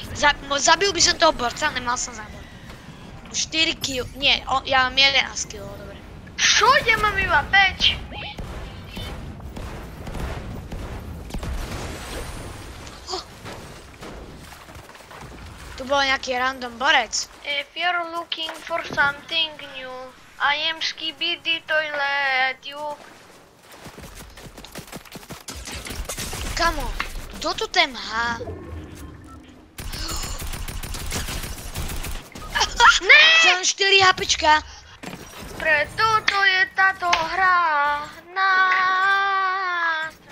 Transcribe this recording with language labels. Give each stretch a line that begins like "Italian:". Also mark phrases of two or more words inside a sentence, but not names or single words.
Slovak: Zabil by som toho borca, nemal som náboj. 4 kill. Nie, ja mám 11 kill, dobre. Čo? Ja mám iba 5. Tu bol nejaký random borec.
English: If you're looking for something new, I am Skibidi Toilet, you...
Slovak: Kamo, kto tu ten má? Ne! Som 4 HPčka. Preto to je táto hra nás.